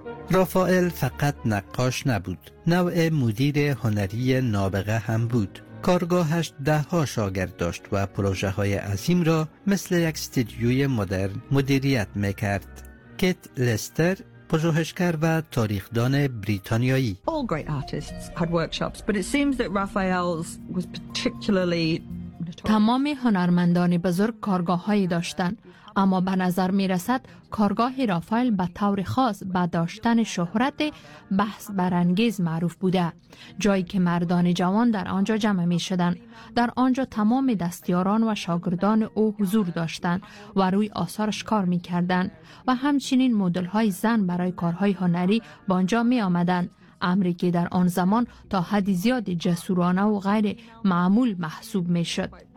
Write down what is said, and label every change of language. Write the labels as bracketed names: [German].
[Persian] رافائل فقط نقاش نبود، نوع مدیر هنری نابغه هم بود. کارگاهش ده ها شاگرد داشت و پروژه های عظیم را مثل یک استودیوی مدرن مدیریت می کرد. کیت لستر، پژوهشگر و تاریخدان بریتانیایی: [English] All great artists had workshops, but it seems that Raphael's was particularly notorious. [Persian] تمام هنرمندان بزرگ کارگاه هایی داشتند، اما به نظر می رسد کارگاه رافائل به طور خاص با داشتن شهرت بحث برانگیز معروف بوده، جایی که مردان جوان در آنجا جمع می شدند. در آنجا تمام دستیاران و شاگردان او حضور داشتند و روی آثارش کار می کردند و همچنین مدل های زن برای کارهای هنری با آنجا می آمدند، امری که در آن زمان تا حد زیاد جسورانه و غیر معمول محسوب می شد.